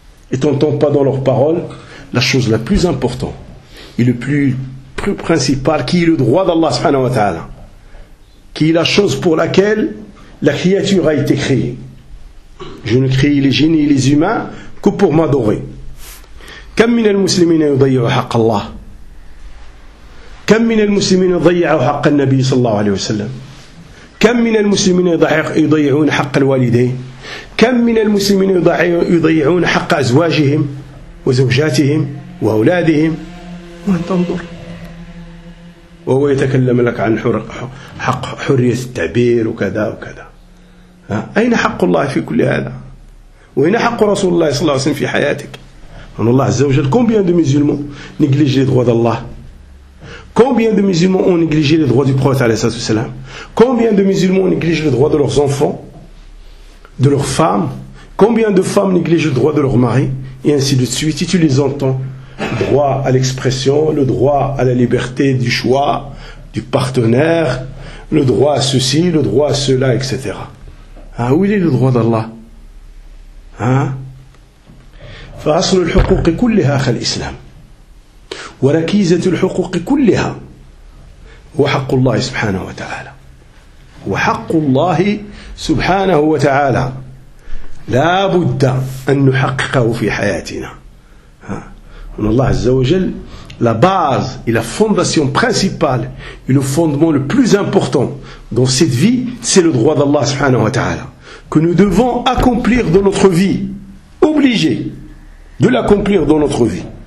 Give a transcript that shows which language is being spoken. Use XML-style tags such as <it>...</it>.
<fr>Et tu n'entends pas dans leurs paroles la chose la plus importante et le plus principal, qui est le droit d'Allah subhanahu wa ta'ala, qui est la chose pour laquelle la créature a été créée. Je ne crée les génies et les humains que pour m'adorer.</fr> <ar>كم من المسلمين يضيعوا حق الله؟ كم من المسلمين يضيعوا حق النبي صلى الله عليه وسلم؟ كم من المسلمين يضيعون حق الوالدين؟ كم من المسلمين يضيعون حق أزواجهم وزوجاتهم وأولادهم؟ وأنت تنظر وهو يتكلم لك عن حق حرية التعبير وكذا وكذا، أين حق الله في كل هذا؟ وين حق رسول الله صلى الله عليه وسلم في حياتك؟</ar> <fr>En Allah Azza wa Jal, combien de musulmans négligent les droits d'Allah? Combien de musulmans ont négligé les droits du prophète alayhi salatu wasalam? Combien de musulmans négligent les droits de leurs enfants, de leurs femmes? Combien de femmes négligent le droit de leur mari? Et ainsi de suite, si tu les entends, le droit à l'expression, le droit à la liberté du choix, du partenaire, le droit à ceci, le droit à cela, etc. Où est le droit d'Allah?</fr> <ar>فأصل الحقوق كلها خل الإسلام، وركيزة الحقوق كلها هو حق الله سبحانه وتعالى، وحق الله سبحانه وتعالى لا بد أن نحققه في حياتنا. أن الله عز وجل</ar> <fr>la base, la fondation principale, le fondement le plus important dans cette vie, c'est le droit d'Allah سبحانه وتعالى que nous devons accomplir dans notre vie, obligé de l'accomplir dans notre vie.</fr>